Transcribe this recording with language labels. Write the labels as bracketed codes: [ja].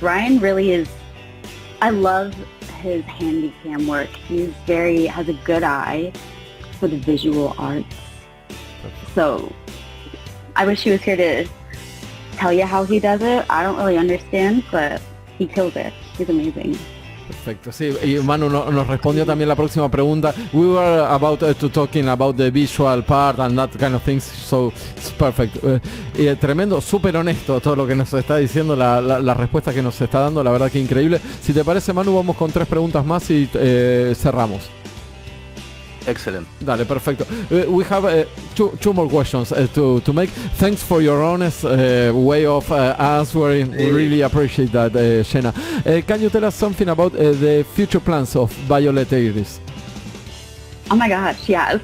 [en] Ryan really is, I love his handy cam work. Has a good eye for the visual arts. So I wish he was here to tell you how he does it. I don't really understand, but he kills it. He's amazing. [es] Perfecto, sí, y Manu nos respondió también la próxima pregunta. [en] We were about to talking about the visual part and that kind of things, so it's perfect. [es] Tremendo, súper honesto todo lo que nos está diciendo, la respuesta que nos está dando, la verdad que increíble. Si te parece, Manu, vamos con 3 preguntas más y cerramos. [en] Excellent. [es] Dale, perfecto. [en] We have two more questions to make. Thanks for your honest way of answering. We really appreciate that, Shena. Can you tell us something about the future plans of Violet Iris? Oh my gosh, yeah.